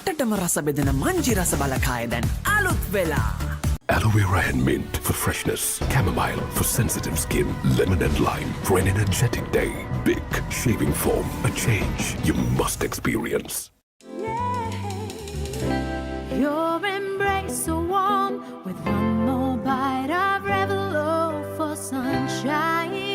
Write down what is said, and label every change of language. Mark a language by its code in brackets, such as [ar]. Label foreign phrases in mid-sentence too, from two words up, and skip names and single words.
[si] හැමදාම රස බෙදෙන මංජි රස බලකාය දැන් අලුත් වෙලා. [en] Aloe vera and mint for freshness, chamomile for sensitive skin, lemon and lime for an energetic day. Big shaving foam, a change you must experience. Your embrace so warm with one more bite of Revelo for sunshine.